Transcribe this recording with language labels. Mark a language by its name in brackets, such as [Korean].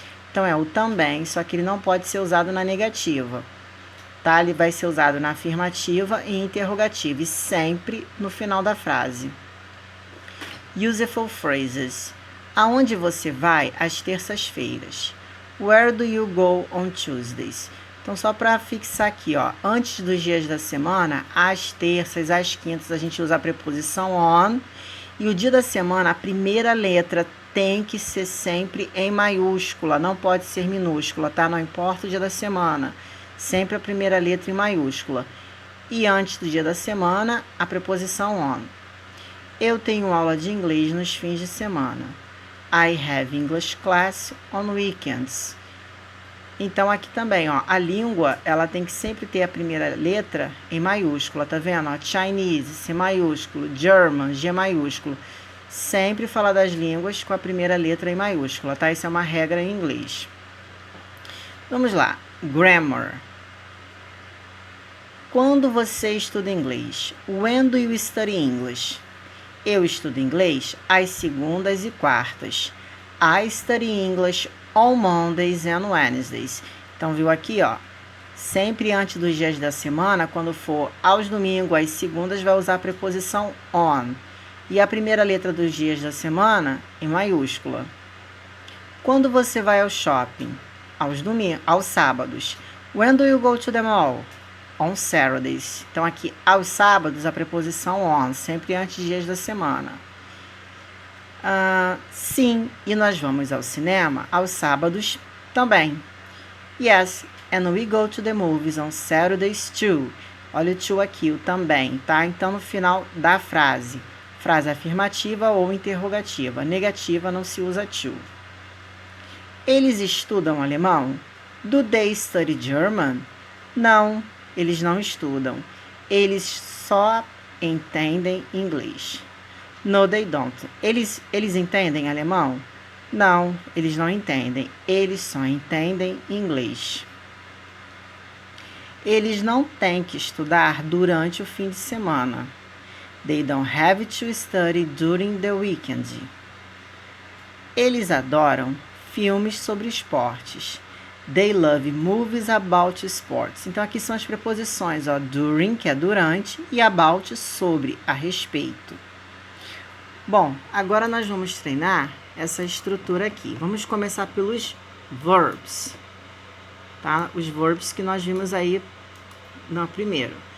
[Portuguese] Então, é o também, só que ele não pode ser usado na negativa, tá? Ele vai ser usado na afirmativa e interrogativa, e sempre no final da frase. [English] Useful phrases. [Portuguese] Aonde você vai às terças-feiras? [English] Where do you go on Tuesdays? [Portuguese] Então, só para fixar aqui, ó, antes dos dias da semana, às terças, às quintas, a gente usa a preposição on. E o dia da semana, a primeira letra tem que ser sempre em maiúscula, não pode ser minúscula, tá? Não importa o dia da semana, sempre a primeira letra em maiúscula. E antes do dia da semana, a preposição on. Eu tenho aula de inglês nos fins de semana. [English] I have English class on weekends. [Portuguese] Então, aqui também, ó, a língua, ela tem que sempre ter a primeira letra em maiúscula, tá vendo? Ó, Chinese, C maiúsculo, German, G maiúsculo. Sempre falar das línguas com a primeira letra em maiúscula, tá? Isso é uma regra em inglês. Vamos lá. Grammar. Quando você estuda inglês? [English] When do you study English? [Portuguese] Eu estudo inglês às segundas e quartas. [English] I study English on Mondays and Wednesdays. [Portuguese] Então, viu aqui, ó? Sempre antes dos dias da semana, quando for aos domingos, às segundas, vai usar a preposição on. E a primeira letra dos dias da semana em maiúscula. Quando você vai ao shopping? Aos domingos, aos sábados. [English] When do you go to the mall? On Saturdays. [Portuguese] Então, aqui, aos sábados, a preposição on, sempre antes dos dias da semana. Sim, e nós vamos ao cinema aos sábados também. [English] Yes, and we go to the movies on Saturdays too. [Portuguese] Olha o to aqui, o também, tá? Então, no final da frase, frase afirmativa ou interrogativa. Negativa não se usa to. Eles estudam alemão? [English] Do they study German? [Portuguese] Não, eles não estudam. Eles só entendem inglês. [English] No, they don't. [Portuguese] Eles entendem alemão? Não, eles não entendem. Eles só entendem inglês. Eles não têm que estudar durante o fim de semana. [English] They don't have to study during the weekend. [Portuguese] Eles adoram filmes sobre esportes. [English] They love movies about sports. [Portuguese] Então, aqui são as preposições, ó, during, que é durante, e about, sobre, a respeito. Bom, agora nós vamos treinar essa estrutura aqui. Vamos começar pelos verbs, tá? Os verbs que nós vimos aí no primeiro.